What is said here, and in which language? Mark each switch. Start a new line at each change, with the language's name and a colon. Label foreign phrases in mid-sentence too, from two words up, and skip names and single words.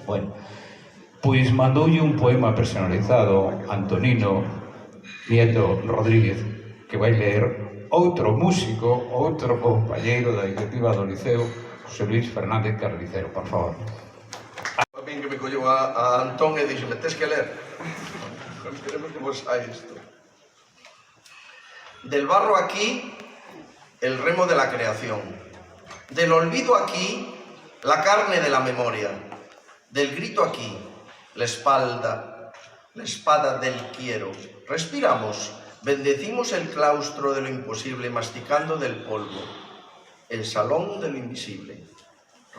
Galician: Bueno, pois mandoulle un poema personalizado Antonino Nieto Rodríguez, que vai ler outro músico, outro compañeiro da directiva do Liceo, José Luis Fernández Carnicero, por favor. A min que me colleu a Antón e dixeme, tes que ler. Esperemos que vos hai isto.
Spanish: Del barro aquí, el remo de la creación. Del olvido aquí, la carne de la memoria. Del grito aquí, la espada del quiero. Respiramos, bendecimos el claustro de lo imposible masticando del polvo, el salón de lo invisible.